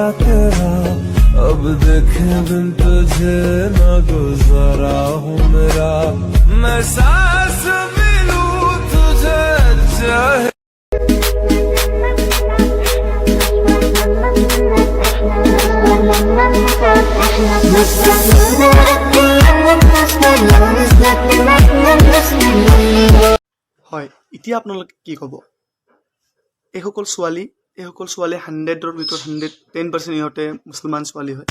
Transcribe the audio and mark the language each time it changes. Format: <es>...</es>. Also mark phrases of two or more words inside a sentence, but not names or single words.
<hi>तेरा, अब देखे बिन तुझे न गुजारा हूँ मेरा, मैं सांस भी लूं तुझे चाहे।</hi> <as>হয়, এতিয়া আপোনালোকে কি ক'ব? এইসকল ছোৱালী 100ৰ ভিতৰত 110% ইহঁতে মুছলমান ছোৱালী হয়।</as>